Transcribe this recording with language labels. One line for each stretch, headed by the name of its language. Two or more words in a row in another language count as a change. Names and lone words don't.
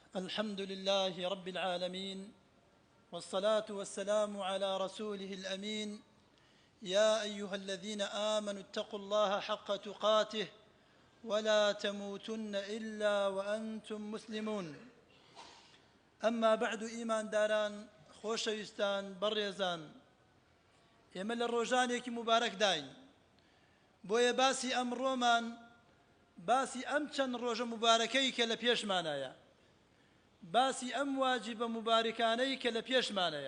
Arabic: الحمد لله رب العالمين، والصلاة والسلام على رسوله الأمين. يا أيها الذين آمنوا اتقوا الله حق تقاته ولا تموتن إلا وأنتم مسلمون. أما بعد،
Central Kurdish: إيمان داران خۆشەویستان بەڕێزان، ئێمە لە ڕۆژانێکی مبارەک داین، بۆیە باسی ئەمڕۆمان باسی ئەم چەند ڕۆژە مبارەکەی کە لە پێشمانایە، باسی ئەم واجبە مبارکانەی کە لە پێشمانەیە.